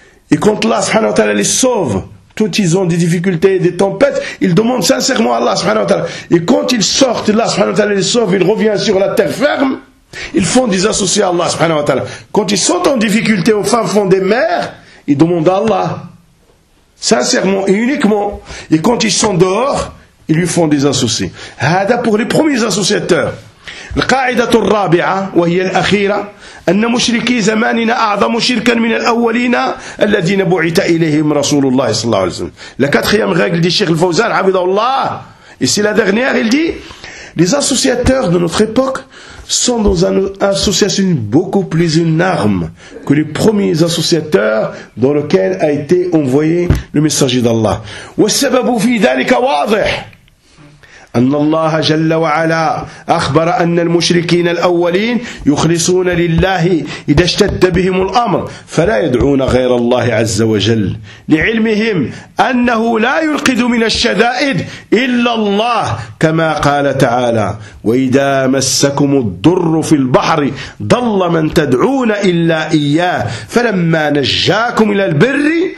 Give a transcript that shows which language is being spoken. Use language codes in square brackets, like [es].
[fr] Et quand Allah subhanahu wa ta'ala les sauve, tout ils ont des difficultés, des tempêtes, ils demandent sincèrement à Allah subhanahu wa ta'ala. Et quand ils sortent, Allah subhanahu wa ta'ala les sauve, ils reviennent sur la terre ferme, Ils font des associés à Allah subhanahu wa ta'ala. Quand ils sont en difficulté au fin fond des mers, ils demandent à Allah. Sincèrement et uniquement. Et quand ils sont dehors, ils lui font des associés. Hada pour les premiers associateurs. [ar] القاعدة الرابعة وهي الأخيرة أن مشركي زماننا أعظم شركا من الأولين الذين بعث إليهم رسول الله صلى الله عليه وسلم. [fr] La quatrième règle dit Cheikh Al-Fawzan, عبده الله. Et c'est la dernière, il dit, les associateurs de notre époque sont dans une association beaucoup plus énorme que les premiers associateurs dans lequel a été envoyé le messager d'Allah. [ar] والسبب في ذلك واضح. أن الله جل وعلا أخبر أن المشركين الأولين يخلصون لله إذا اشتد بهم الأمر فلا يدعون غير الله عز وجل لعلمهم أنه لا ينقذ من الشدائد إلا الله كما قال تعالى وإذا مسكم الضر في البحر ضل من تدعون إلا إياه فلما نجاكم إلى البر